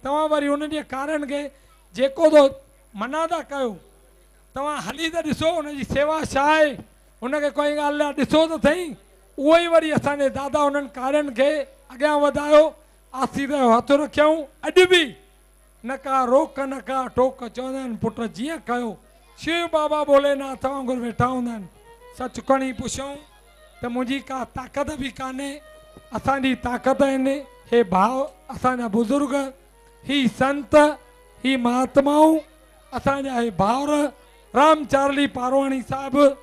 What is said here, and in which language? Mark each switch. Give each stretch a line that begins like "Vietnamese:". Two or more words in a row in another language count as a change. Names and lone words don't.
Sindhi: तव्हां वरी उन्हनि जे कारण खे जेको थो मना था कयो, तव्हां हली त ॾिसो उनजी सेवा छा आहे, उनखे कोई ॻाल्हि लाइ ॾिसो त सही। उहो ई वरी असांजे दादा उन्हनि कार्यनि खे अॻियां वधायो, आसीस जो हथु रखियऊं। अॼु बि न का रोक न का टोक, चवंदा आहिनि पुट जीअं कयो। शिव बाबा भोलेनाथ वांगुरु वेठा हूंदा आहिनि। सच खणी पुछूं त मुंहिंजी का ताक़त बि कान्हे, असांजी ताक़त आहिनि हे भाव, असांजा बुज़ुर्ग, ही संत, ही महात्माऊं, असांजा हे भाउर राम चारली पारवाणी साहिबु,